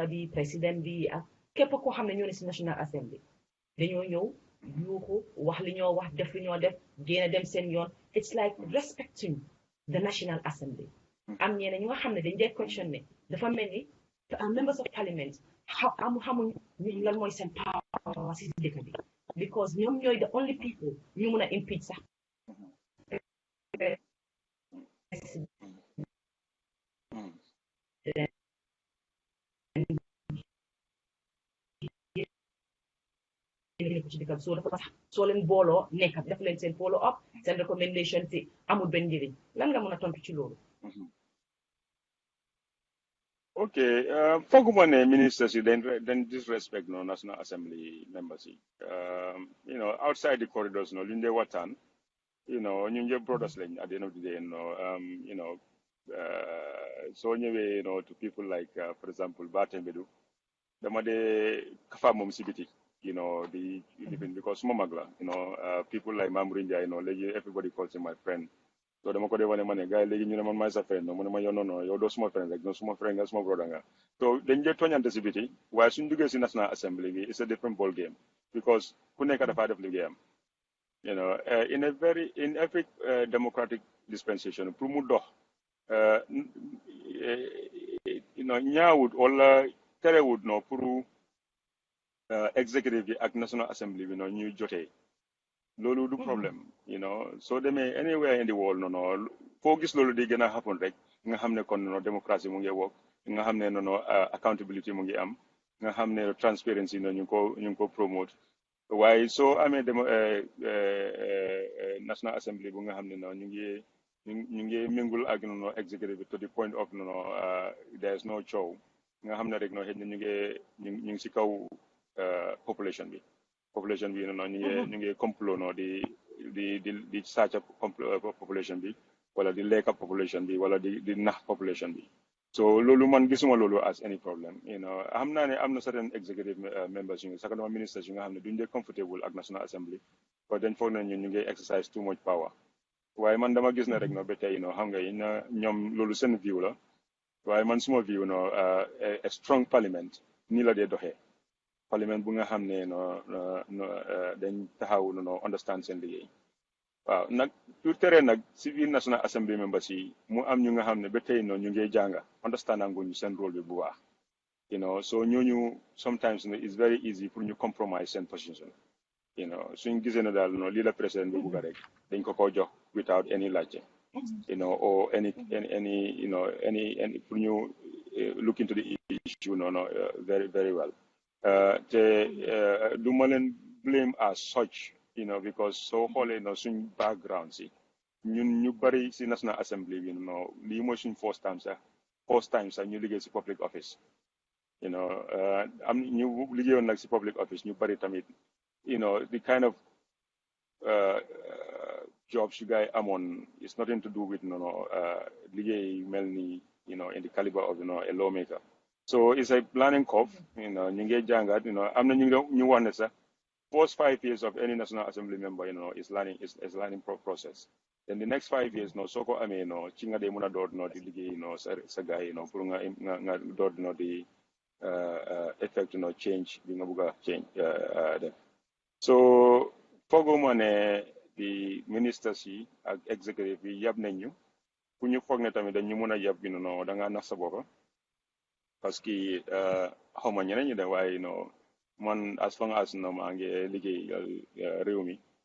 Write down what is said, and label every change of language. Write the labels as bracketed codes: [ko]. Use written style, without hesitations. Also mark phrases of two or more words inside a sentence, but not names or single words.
[wo] bi président bi ak képp koo xam ne ñoo ne si National Assembly dañoo ñëw yuuxu wax li ñoo wax def li ñoo def génn dem seen yoon [en] it's like respecting the National Assembly [wo] am ñeneen ñu nga xam ne dañ dee question ne dafa mel ni [en] members of parliament [wo] xamuñ ñu lan mooy seen power si dëkk bi because ñoom ñooy [en] the only people [wo] ñu mun a impeach sax soo leen booloo nekk def leen seen [en] follow up [wo] seen recommendation si amul benn njëriñ lan nga mën a tontu ci loolu. ok fooguma ne ministers yi dañ disrespect National Assembly members yi [en] outside the corridors [wo] lu ñu dee waxtaan ñu ñëpp brothers lañ [en] at the end of the day [wo] soo ñëwee [en] to people like for example [wo] Batembedu dama dee kafa moom si biti [en] the living because [wo] suma mag la [en] people like Mamour Ndiaye [wo] léegi [en] everybody calls him my friend so [wo] dama ko dee wane ma ne gars yi léegi ñu ne man maay sa friend mu ne ma yow non yow doo suma friend rek suma friend nga suma brother nga so dañ dee tooñante si biti waaye suñ duggee si National Assembly bi [en] it's a different ball game because [wo] ku nekk dafaa def liggéeyam [en] you know in every democratic dispensation [wo] pour mu dox [en] you know [wo] ñaawut wala terewut no pour executive bi ak national assembly bi no ñuy jotee loolu du problème you know soo demee [en] anywhere in the world [wo] no foo gis loolu di gën a happen rek nga xam ne kon no démocratie mu ngi wokk nga xam ne no accountability mu ngi am nga xam ne transparency no ñu ngi ko promote waaye soo amee national assembly bu nga xam ne no ñu ngi méngul ak no executive bi [en] to the point of no there is no [wo] coow nga xam ne rek no xëy na ñu ngi si kaw population bi no ñu ngi complot no di sàcc population bi wala di lekka population bi wala di nax population bi so loolu man gisuma loolu [en] as any problem you know [wo] xam naa ne am na certain executive members yu sakandama ministers yu nga xam ne duñ dee comfortable ak national assembly [fr] parce que [wo] dañ foog ne ñu ngi [en] exercise too much power [wo] waaye man dama gis na rek no ba tey no xam nga na ñoom loolu seen view la waaye man suma view no [en] a strong parliament [wo] nii la dee doxee parliament bu nga xam ne dañ taxaw no understand seen liggéey waaw nag du tere nag si biir national assembly members yi mu am ñu nga xam ne ba tey no ñu ngi jànga understand anguñu seen rôle bi bu baax [en] you know [wo] so ñooñu [en] sometimes it's very easy [wo] pour ñu compromise seen position you know suñ gisee ne daal no lii la président bi bugga rek dañ ko jox [en] without any [wo] laajte [en] you know or any you know any [wo] pour ñu [en] look into the issue very very well [wo] te du ma leen blame [en] as such you know because [wo] soo xoolee no suñ background si ñun ñu bari si national assembly bi no lii mooy suñ [en] first time [wo] sax ñu liggéey si [en] public office you know [wo] am ñu liggéeyoon nag si [en] public office [wo] ñu bari tamit [en] you know the kind of jobs you guys amoon is nothing to do with [wo] liggéey mel ni [en] you know in the caliber of a lawmaker so it's a planning curve you know [wo] ñu ngi jàngat [en] you know [wo] am na ñu wax ne sax [en] first 5 years of any national assembly member you know is learning process then the next 5 years [wo] no soo ko amee no ci nga dee mën a door no di liggéey no sa gars yi no pour nga door no di effect no change bi nga bëgg a change def so fooguma ne di ministers yi ak executive yi yab nañ ñu ku ñu foog ne tamit dañ ñu mën a yab bi no da ngaa nax sa boppa [fr] parce que [wo] xawma ñeneen ñi de waaye no man [en] as long as [wo] no maa ngi liggéey réew mi